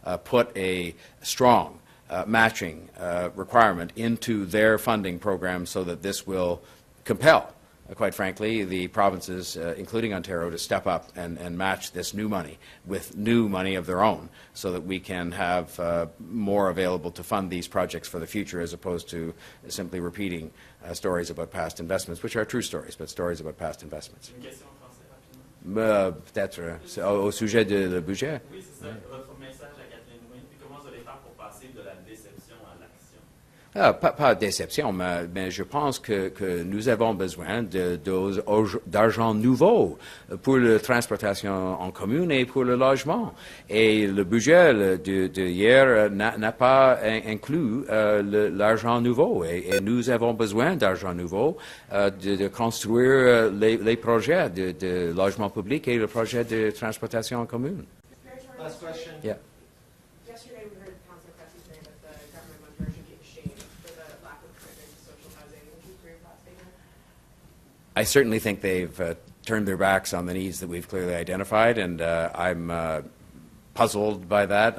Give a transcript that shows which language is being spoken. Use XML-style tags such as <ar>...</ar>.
<en>put a strong matching requirement into their funding program so that this will compel, quite frankly, the provinces, including Ontario, to step up and match this new money with new money of their own so that we can have more available to fund these projects for the future, as opposed to simply repeating stories about past investments, which are true stories, but stories about past investments.</en> <fr>Une question en français rapidement. Peut-être au sujet du budget. Oui, c'est ça. Votre message à Kathleen Wynne, puis comment vous allez faire pour passer de la déception à l'action? Pas de déception, mais je pense que nous avons besoin d'argent nouveau pour la transportation en commun et pour le logement. Et le budget de hier n'a pas inclus l'argent nouveau. Et nous avons besoin d'argent nouveau de construire les projets de logement public et le projet de transportation en commun.</fr> <en>Last question. Yeah. Yesterday, we heard Councillor Cressy say that the government of Ontario should be ashamed for the lack of commitment to social housing. Would you agree with that statement? I certainly think they've turned their backs on the needs that we've clearly identified, and I'm puzzled by that.</en>